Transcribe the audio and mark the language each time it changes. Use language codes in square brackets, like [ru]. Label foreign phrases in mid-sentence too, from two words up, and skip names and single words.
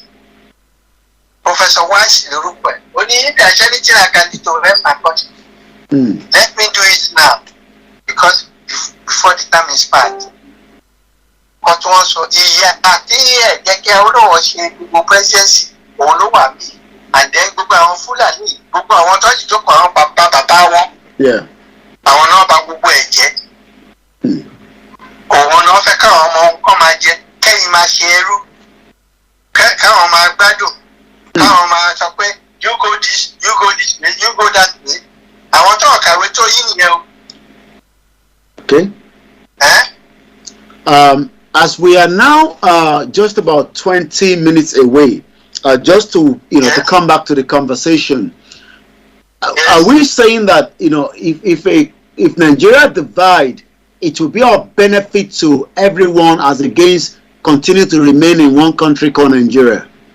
[en] Professor Wise Yoruba. Only if there is anything I can do to help my country, let me do it now. Because before the time is passed. But also, presidency, and then [yo] gbogbo àwọn Fúlàní gbogbo àwọn tó ti jókòó àwọn bàbá wọn àwọn náà bá gbogbo ẹ̀ jẹ́ òun náà fẹ́ káwọn ọmọ nǹkan máa jẹ kẹ́yìn máa ṣe ẹrú káwọn máa gbádùn káwọn máa sọ pé [en] you go this way you go that way [yo] àwọn tó kàwé tó yí nìyẹn o. [en] Okay. As we are now just about 20 minutes away, just to to come back to the conversation, are we saying that if Nigeria divide, it will be of benefit to everyone as against continue to remain in one country called Nigeria?